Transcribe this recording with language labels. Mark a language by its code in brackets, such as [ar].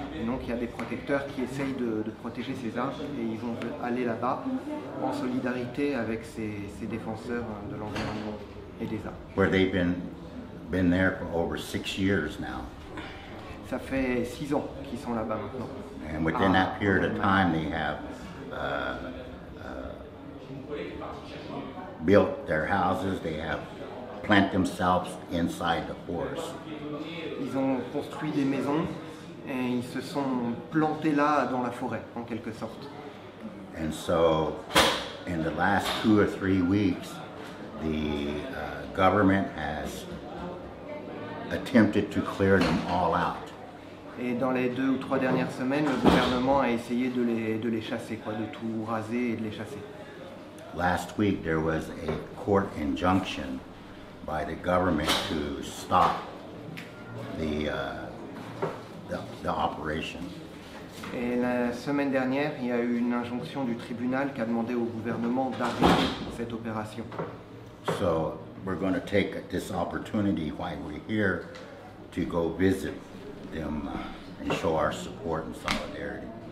[fr] Et donc il y a des protecteurs qui essayent de protéger ces arbres et ils vont aller là-bas en solidarité avec ces défenseurs de l'environnement et des arbres. [en] Where they've been there for over 6 years now. [fr] Ça fait 6 ans qu'ils sont là-bas maintenant. [en] And within that period of time, they have built their houses. They have planted themselves inside the forest. [fr] Ils ont construit des maisons et ils se sont plantés là dans la forêt, en quelque sorte. [en] And so, in the last 2 or 3 weeks, the government has attempted to clear them all out. [fr] Et dans les 2 ou 3 dernières semaines, le gouvernement a essayé de les chasser, de tout raser et de les chasser. [en] Last week, there was a court injunction by the government to stop the operation. [fr] Et la semaine dernière, il y a eu une injonction du tribunal qui a demandé au gouvernement d'arrêter cette opération. [en] So we're going to take this opportunity while we're here to go visit them and show our support and solidarity.